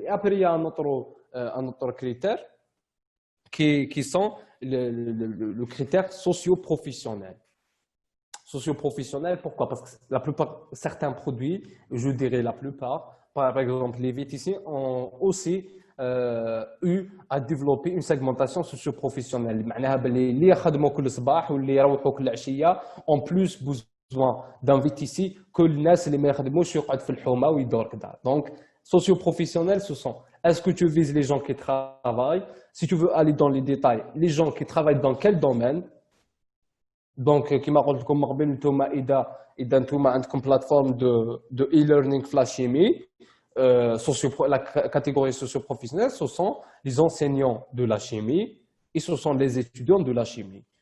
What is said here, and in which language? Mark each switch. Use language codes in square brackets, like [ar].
[fr] Et après, il y a un autre critère qui sont le critère socio-professionnel. Socio-professionnel, pourquoi? Parce que la plupart, certains produits, je dirais la plupart, par exemple les VTC, ont aussi eu à développer une segmentation socio-professionnelle. [ar] معناها باللي اللي يخدموا كل صباح واللي يروحوا كل عشية [fr] en plus besoin d'un VTC que [ar] الناس اللي ما يخدموش يقعد في الحومة ويدور كذا. [fr] Donc, socio-professionnels, ce sont est-ce que tu vises les gens qui travaillent? Si tu veux aller dans les détails, les gens qui travaillent dans quel domaine? Donc, [ar] كما قلت لكم من قبل نتوما إذا نتوما عندكم [fr] plateforme de e-learning Flash Chimie, la catégorie socio-professionnelle, ce sont les enseignants de la chimie et ce sont les étudiants de la chimie.